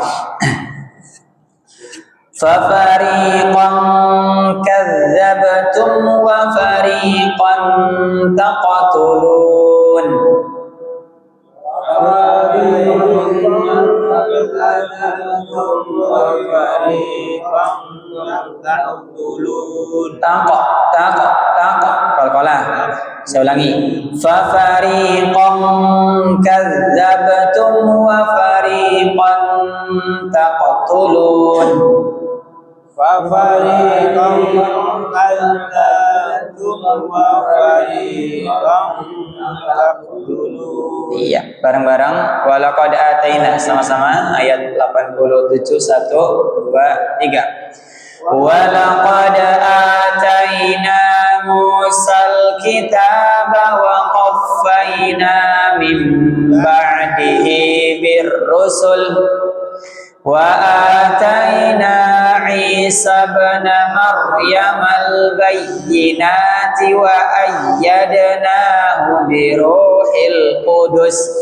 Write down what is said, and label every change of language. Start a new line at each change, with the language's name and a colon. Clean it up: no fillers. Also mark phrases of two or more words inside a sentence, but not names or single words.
Arabic: ففريقا كذبتم وفريقا تقتلون. Taqok, taqok, taqok.
Indonesian: Qalqalah. Saya ulangi.
Arabic: ففريقا كذبتم وفريقا تقتلون. ففريقا كذبتم وفريقا تقتلون.
Indonesian: Iya, bareng-bareng.
Arabic: ولقد آتينا,
Indonesian: sama-sama ayat 87 1 2 3.
Arabic: ولقد آتينا موسى الكتاب وقفينا من بعده بالرسل وآتينا عيسى ابن مريم البينات وأيدناه بروح القدس